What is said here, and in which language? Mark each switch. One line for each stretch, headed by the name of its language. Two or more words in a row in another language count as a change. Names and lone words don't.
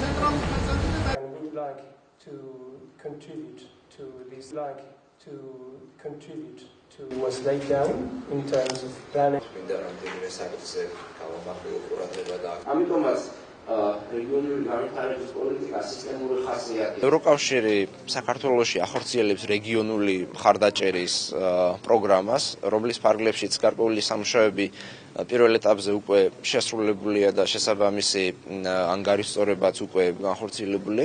English: would like to contribute to what's laid down in terms of planning.
Georgian: ევროკავშირი საქართველოში ახორციელებს რეგიონული მხარდაჭერის პროგრამას, რომლის ფარგლებშიც გარკვეული სამუშაოები პირველ ეტაპზე უკვე შესრულებულია და შესაბამისი ანგარიშწორებაც უკვე განხორციელებულია.